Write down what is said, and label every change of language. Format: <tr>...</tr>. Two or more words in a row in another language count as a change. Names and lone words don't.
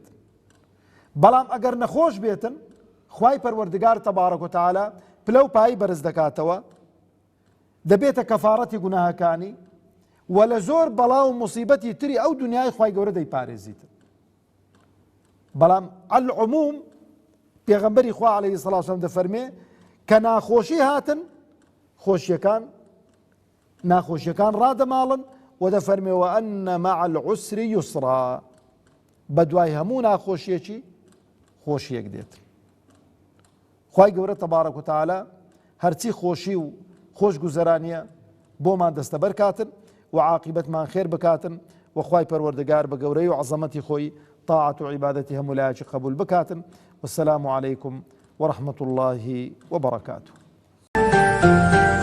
<ckb>بەڵام ئەگەر نەخۆش بێتن خوای پەروەردگار</ckb> <ar>تەبارەک و تەعالا</ar> <ckb>پلە و پایی بەرز دەکاتەوە، دەبێتە کەفارەتی گوناهەکانی و لە زۆر بەڵاو موسیبەتی تری ئەو دنیای خوای گەورە دەیپارێزیت. بەڵام العموم پێغەمبەری خوا</ckb> <ar>عەلەیهی سەڵات وسەلام</ar> <ckb>دەفەرمێ کە ناخۆشی هاتن ناخۆشیەکان ڕادەماڵن و دەفەرمێ</ckb> <ar>وأن مع العسر يسرا،</ar> <ckb>بەدوای هەموو ناخۆشیەکی خۆشیەک دێت. خوای گەورە</ckb> <ar>تەبارەک و تەعالا</ar> <ckb>هەرچی خۆشی و خۆشگوزەرانیە بۆمان دەستەبەر کاتن و عاقبەتمان خێر بکاتن و خوای پەروەردگار بە گەورەی و عەزەمەتی خۆی طاعەت و عیبادەتی هەموو لایەکی قبول بکاتن.</ckb> <ar>والسلام عليكم ورحمة الله وبركاته.</ar>